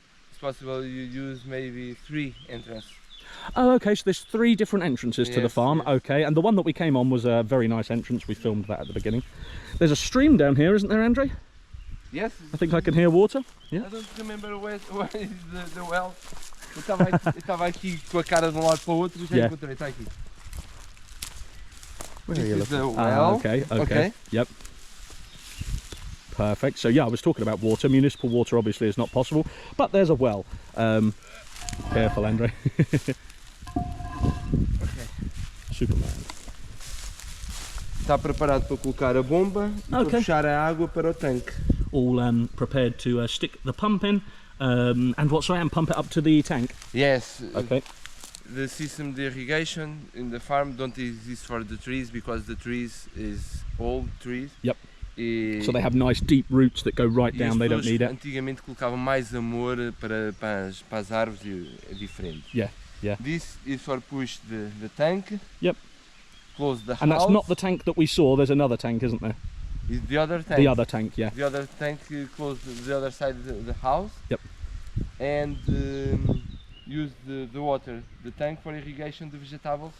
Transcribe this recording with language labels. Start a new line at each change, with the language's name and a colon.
English: It's possible you use maybe 3 entrances. Oh, okay. So there's 3 different entrances to the farm. Yes. Okay, and the one that we came on was a very nice entrance. We filmed that at the beginning. There's a stream down here, isn't there, Andre? Yes. I think I can hear water. Yeah. I don't remember where is the well.
Portuguese: Eu estava aqui com a cara de lado para o outro e já encontrei. Está aqui.
English: Where are you looking? The well. Okay. Yep. Perfect. So yeah, I was talking about water. Municipal water obviously is not possible, but there's a well. Careful, Andre. Okay. Superman.
Portuguese: Está preparado para colocar a bomba e para puxar a água para o tanque.
English: All prepared to stick the pump in and pump it up to the tank. Yes. Okay. The system of irrigation in the farm don't exist for the trees because the trees is old trees. Yep. So they have nice deep roots that go right down. They don't need it.
Portuguese: Antigamente colocavam mais amor para as árvores e é diferente.
English: Yeah. This is for push the tank. Yep. Close the house. And that's not the tank that we saw. There's another tank, isn't there? Is the other tank. The other tank, yeah. The other tank close the other side of the house. Yep. And use the water, the tank for irrigation, the vegetables.